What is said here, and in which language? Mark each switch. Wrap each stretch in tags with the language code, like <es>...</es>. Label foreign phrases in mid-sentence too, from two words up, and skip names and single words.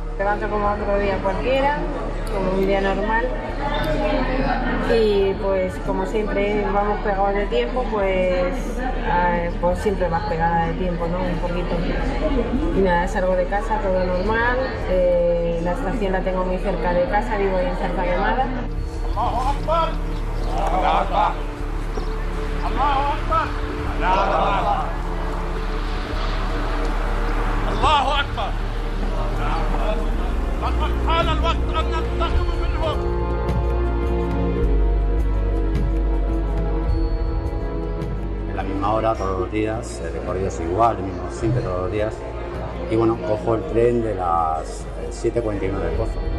<es>levanto como otro día cualquiera, como un día normal. Y pues como siempre vamos pegados de tiempo, pues siempre más pegada de tiempo, ¿no? Un poquito. Y nada, salgo de casa, todo normal. La estación la tengo muy cerca de casa, vivo en Santa Quemada.</es> <ar>الله أكبر. الله أكبر. الله أكبر. الله أكبر. لقد حان الوقت أن ننتقم منهم.</ar> <es>En la misma hora, todos los días, el recorrido es igual, el mismo siempre todos los días. Y bueno, cojo el tren de las 7:49 de Pozo.</es>